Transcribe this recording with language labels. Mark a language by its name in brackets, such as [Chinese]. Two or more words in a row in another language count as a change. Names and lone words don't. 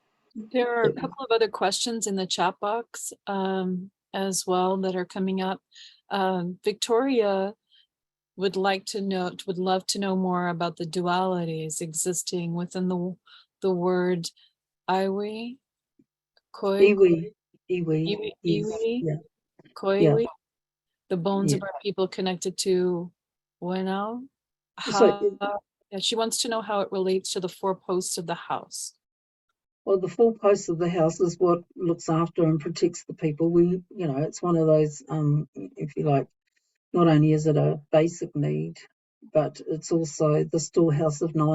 [English] There are a Yep. couple of other questions in the chat box as well that are coming up. Victoria would love to know more about the dualities existing within the word iwi, koi, Iwi, iwi, yes, iwi, yeah, koiwi, the bones yeah. of our people connected to Wenao. So, Yeah, she wants to know how it relates to the four posts of the house. well, the four posts of the house is what looks after and protects the people. We, it's one of those, if you like, not only is it a basic need, but it's also the storehouse of knowledge.